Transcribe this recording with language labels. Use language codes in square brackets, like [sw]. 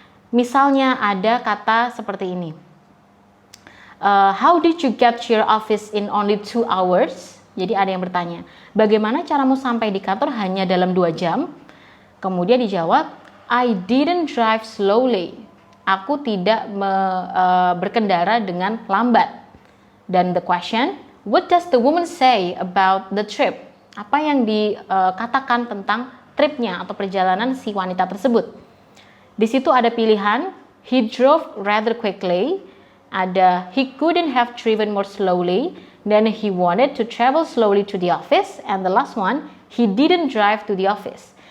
[id] Misalnya ada kata seperti ini. [en] How did you get to your office in only 2 hours? [id] Jadi ada yang bertanya, bagaimana caramu sampai di kantor hanya dalam 2 jam? Kemudian dijawab, [en] I didn't drive slowly. [id] Aku tidak berkendara dengan lambat. [en] Dan the question, what does the woman say about the trip? [id] Apa yang dikatakan tentang tripnya atau perjalanan si wanita tersebut? Di situ ada pilihan, [en] he drove rather quickly, [id] ada [en] he couldn't have driven more slowly, then he wanted to travel slowly to the office, and the last one, he didn't drive to the office.